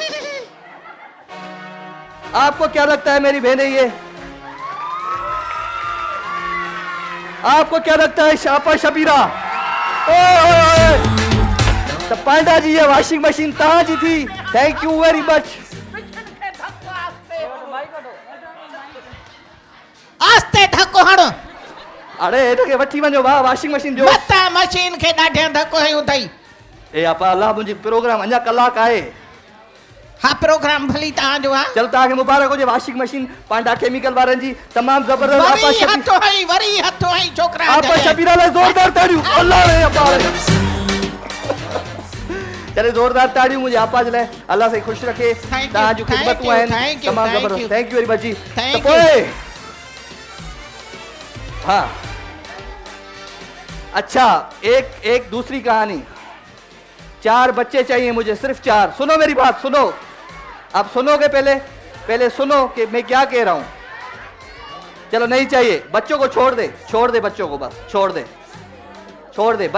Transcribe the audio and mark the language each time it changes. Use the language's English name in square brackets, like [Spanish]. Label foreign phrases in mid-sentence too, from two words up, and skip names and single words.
[Hindi] आपको क्या लगता है मेरी बहनें ये? आपको क्या लगता है शापा शबीरा? तो पांडा जी ये [English] washing machine [Hindi] कहाँ जी थी? [English] Thank you very much. [Sindhi] आस्ते धक्को हणो। अरे इनके वठी वञो भाउ, [English] washing machine [Sindhi] जो मता मशीन खे ॾाढे धक्को हयूं अथई। ए आपा अल्लाह, मुंहिंजी प्रोग्राम अञा कलाक आहे। हाँ प्रोग्राम भली तव्हांजो आहे। चल तव्हांखे मुबारक हुजे। [English] washing machine [Sindhi] पांडा केमिकल वारनि जी तमामु ज़बरदस्त। वरी हथो हई छोकरा। आपा शबीरा लाइ ज़ोरदार ताड़ियूं। अल्लाह रे आपा चले ज़ोरदार ताड़ियूं मुंहिंजे आपा जे लाइ। [Hindi] अल्लाह से खुश रखे। [Sindhi] तव्हांजूं ख़िदमतूं आहिनि तमामु ज़बरदस्त। [English] Thank you very much [Hindi] जी। त पोइ हाँ अच्छा, एक दूसरी कहानी। 4 बच्चे चाहिए मुझे, सिर्फ 4। सुनो मेरी बात, सुनो। आप सुनोगे? पहले सुनो कि मैं क्या कह रहा हूं। चलो नहीं चाहिए, बच्चों को छोड़ दे बच्चों को, बस छोड़ दे।